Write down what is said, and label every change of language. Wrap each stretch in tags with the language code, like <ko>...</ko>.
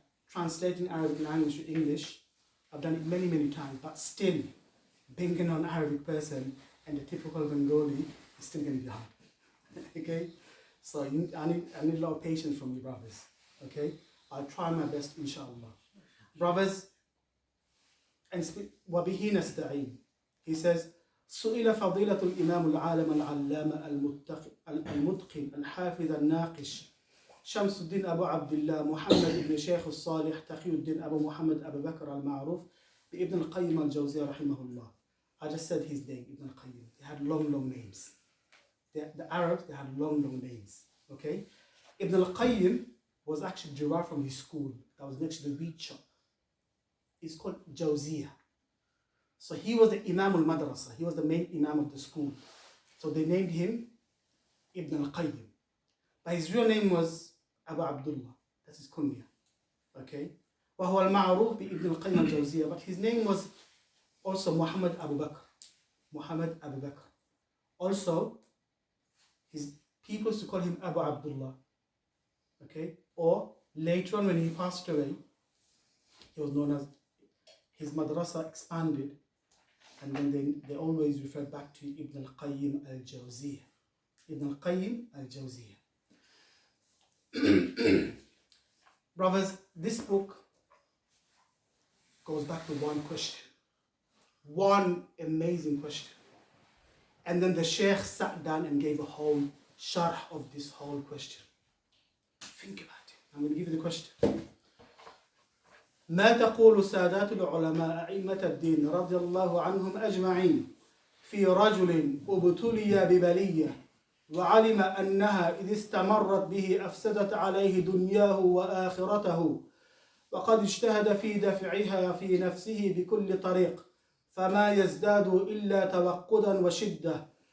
<en>Translating Arabic language to English, I've done it many, many times, but still, being a non-Arabic person and the typical Bengali is still going to be hard. Okay? So I need a lot of patience from you, brothers. Okay? I'll try my best, inshallah. Brothers, and</en> <ar>وَبِهِ نَسْتَعِينَ.</ar> <en>He says,</en> <ar>سئل فضيلة الإمام العالم العلامة المتقن الحافظ الناقش شمس الدين أبو عبد الله محمد بن شيخ الصالح تقي الدين أبو محمد أبو بكر المعروف بابن القيم الجوزية رحمه الله.</ar> <en>I just said his name, Ibn al-Qayyum. They had long names. The Arabs, they had long names. Okay? Ibn al-Qayyum was actually derived from his school that was next to the wheat shop. It's called Jawziyah. So he was the Imam al-Madrasa. He was the main Imam of the school. So they named him Ibn al-Qayyim. But his real name was Abu Abdullah. That's his kunya. Okay?</en> <ar>وهو المعروف بابن القيم الجوزية.</ar> <en>But his name was also Muhammad Abu Bakr. Muhammad Abu Bakr. Also, his people used to call him Abu Abdullah. Okay? Or later on when he passed away, he was known as, his madrasa expanded, and then they always refer back to Ibn al-Qayyim al-Jawziyah. Ibn al-Qayyim al-Jawziyah. Brothers, this book goes back to one question. One amazing question. And then the Sheikh sat down and gave a whole sharh of this whole question. Think about it. I'm going to give you the question.</en> <ar>ما تقول سادات العلماء أئمة الدين رضي الله عنهم أجمعين في رجل ابتلي ببلية وعلم أنها إذ استمرت به أفسدت عليه دنياه وآخرته وقد اجتهد في دفعها في نفسه بكل طريق فما يزداد إلا توقدا وشدة</ar>